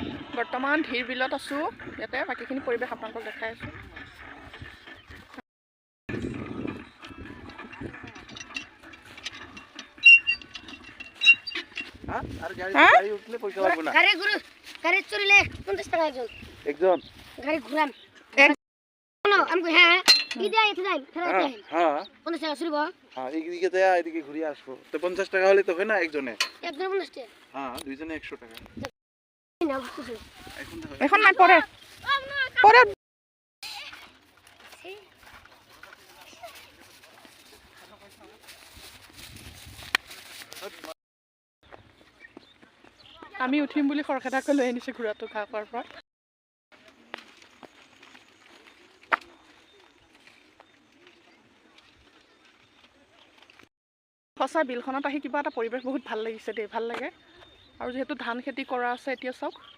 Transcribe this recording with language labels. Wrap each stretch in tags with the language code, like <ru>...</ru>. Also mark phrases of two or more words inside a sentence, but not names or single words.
<as>বৰ্তমান ধীৰ বিলত আছোঁ ইয়াতে বাকীখিনি পৰিৱেশ আপোনালোকক দেখাই আছোঁ</as> <bn>আর গাড়ি উঠলে পয়সা লাগবে না গাড়ি চড়লে 50 টাকা একজন গাড়ি ঘুরাম আমকো হ্যাঁ ইদাই যাই হ্যাঁ 50 টাকা শুরু হ্যাঁ এদিকে দেয়া এদিকে ঘুরে আসবো তো 50 টাকা হলে তো হয় না একজনে একজন 50 টাকা হ্যাঁ দুইজনে 100 টাকা</bn> <as>এখন না পরে পরে আমি উঠিম বুলি খৰখেদাকৈ লৈ আনিছোঁ ঘোঁৰাটো ঘাঁহ খোৱাৰ পৰা সঁচা বিলখনত আহি কিবা এটা পৰিৱেশ বহুত ভাল লাগিছে দেই ভাল লাগে আৰু যিহেতু ধান খেতি কৰা আছে এতিয়া চাওক</as>